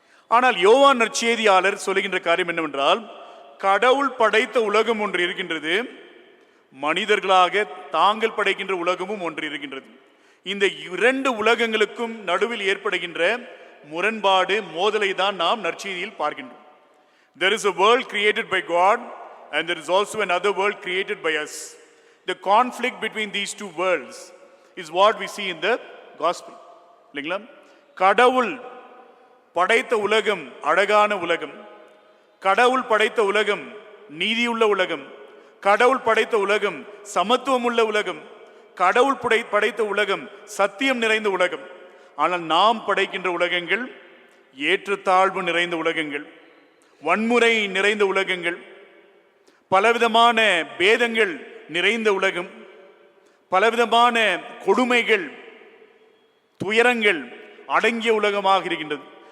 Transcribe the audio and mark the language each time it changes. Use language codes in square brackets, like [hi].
[ta] ஆனால் யோவான் நற்செய்தியாளர் சொல்லுகின்ற காரியம் என்னவென்றால், கடவுள் படைத்த உலகம் ஒன்று இருக்கின்றது, மனிதர்களாக தாங்கள் படைக்கின்ற உலகமும் ஒன்று இருக்கின்றது. இந்த 2 உலகங்களுக்கும் நடுவில் ஏற்படுகின்ற முரண்பாடு, மோதலை தான் நாம் நற்செய்தியில் பார்க்கின்றோம். [en] There is a world created by God and there is also another world created by us. The conflict between these 2 worlds is what we see in the gospel. [ta] இல்லைங்களா? கடவுள் படைத்த உலகம் அழகான உலகம், கடவுள் படைத்த உலகம் நீதியுள்ள உலகம், கடவுள் படைத்த உலகம் சமத்துவம் உள்ள உலகம், கடவுள் படைத்த உலகம் சத்தியம் நிறைந்த உலகம். ஆனால் நாம் படைக்கின்ற உலகங்கள் ஏற்றத்தாழ்வு நிறைந்த உலகங்கள், வன்முறை நிறைந்த உலகங்கள், பலவிதமான பேதங்கள் நிறைந்த உலகம், பலவிதமான கொடுமைகள், துயரங்கள் அடங்கிய உலகமாக இருக்கின்றது.